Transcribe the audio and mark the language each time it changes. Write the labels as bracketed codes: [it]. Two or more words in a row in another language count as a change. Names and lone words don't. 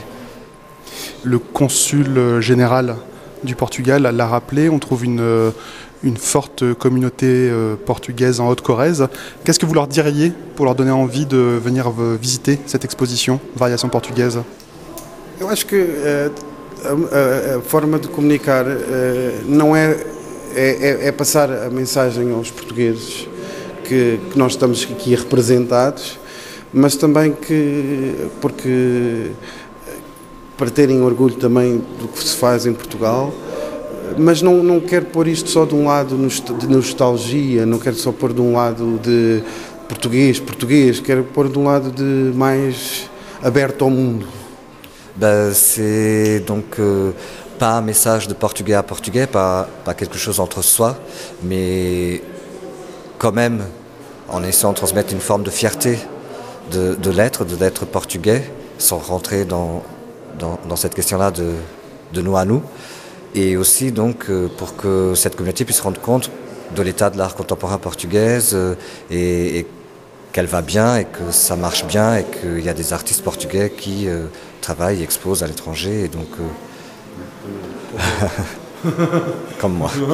[fr] Le consul général du Portugal l'a rappelé, on trouve une forte communauté portugaise en Haute-Corrèze. Qu'est-ce que vous leur diriez pour leur donner envie de venir visiter cette exposition Variations portugaises? [pt] Eu acho que a forma de comunicar não é passar a mensagem aos portugueses que nós estamos aqui representados, mas também para terem orgulho também do que se faz em Portugal, mas não quero pôr isto só de um lado de nostalgia, não quero só pôr de um lado de português, quero pôr de um lado de mais aberto ao mundo. [fr] C'est donc pas un message de portugais à portugais, pas quelque chose entre soi, mais quand même en essayant de transmettre une forme de fierté de l'être portugais, sans rentrer dans cette question-là de nous à nous, et aussi donc pour que cette communauté puisse se rendre compte de l'état de l'art contemporain portugaise et qu'elle va bien et que ça marche bien et qu'il y a des artistes portugais qui travaillent, exposent à l'étranger et donc comme moi.